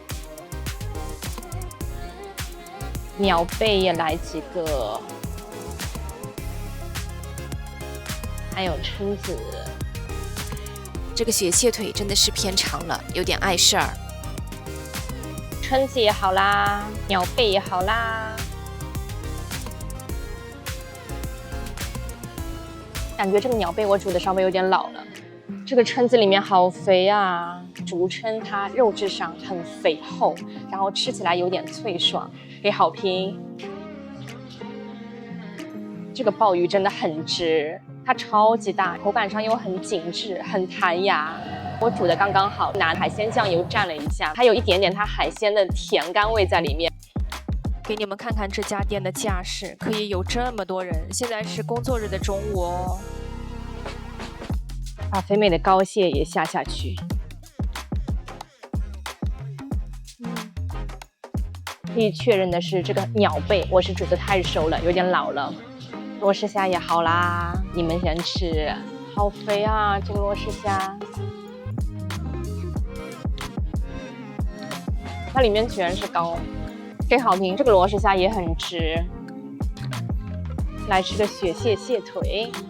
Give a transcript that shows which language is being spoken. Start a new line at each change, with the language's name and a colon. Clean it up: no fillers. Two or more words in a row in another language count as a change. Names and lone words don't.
Chinese: 鳥貝也來幾個，還有蛏子。這個雪蟹腿真的是偏長了，有點礙事兒。蛏子也好啦，鳥貝也好啦。感覺這個鳥貝我煮的稍微有點老了。這個蛏子裡面好肥啊！竹蛏它肉質上很肥厚，然後吃起來有點脆爽，給好評。這個鮑魚真的很值。它超級大，口感上又很緊緻，很彈牙。我煮的剛刚好，拿海鮮醬油蘸了一下，還有一點點它海鮮的甜甘味在裡面。給你們看看這家店的架勢，可以有這麼多人。現在是工作日的中午哦。把肥美的膏蟹也下去。可以確認的是，這個鳥貝我是煮得太熟了，有點老了。羅氏蝦也好啦，你們先吃。好肥啊，這個羅氏蝦。它裡面居然是膏，給好評。這個羅氏蝦也很值。來吃個雪蟹蟹腿。